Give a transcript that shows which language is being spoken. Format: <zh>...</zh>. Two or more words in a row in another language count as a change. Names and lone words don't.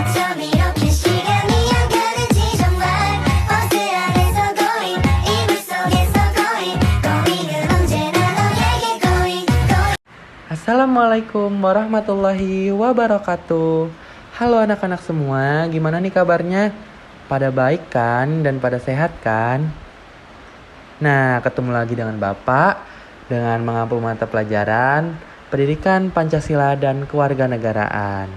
<ko>밤 이렇게 시간이 안 가는지 정말 버스 안에서 going 이불 속에서 going 은 언제나 너에게 going.</ko> <ar>السلام عليكم ورحمة الله وبركاته.</ar> <id>Halo anak-anak semua, gimana nih kabarnya? Pada baik kan dan pada sehat kan? Nah, ketemu lagi dengan Bapak dengan mengampu mata pelajaran Pendidikan Pancasila dan Kewarganegaraan.</id>